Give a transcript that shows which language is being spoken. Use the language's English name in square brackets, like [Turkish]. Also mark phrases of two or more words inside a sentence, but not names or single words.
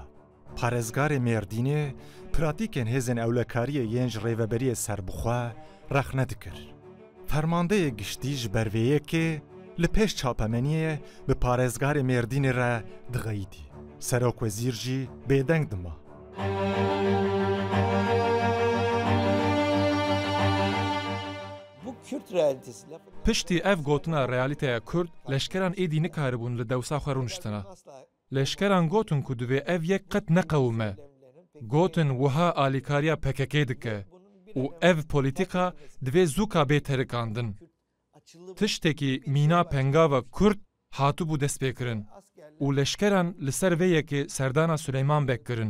[Kurdish] Parêzgarê Mêrdînê piratîkên hêzên ewlekariyê yên ji rêveberiyê serbixwe rex nedikir. Fermandeyê giştî ji ber vê yekê li pêş çapemeniyê bi parêzgarê Mêrdînê re diğeyîdî. Serokwezîr jî bêdeng dima. [Turkish] Bu Kürt realitesi lafı [Kurdish] Piştî ev gotina realîteya Kurd leşkeran êdî nikaribûn li dewsa xwe rûniştina. Leşkeran gotin ku divê ev yek qet neqewime. Gotin wiha alîkariya PKK dike û ev polîtîka divê zûka bê terikandin. Tiştekî mîna pengava Kurd hatibû destpêkirin û leşkeran li ser vê yekê serdana Süleyman Beg kirin.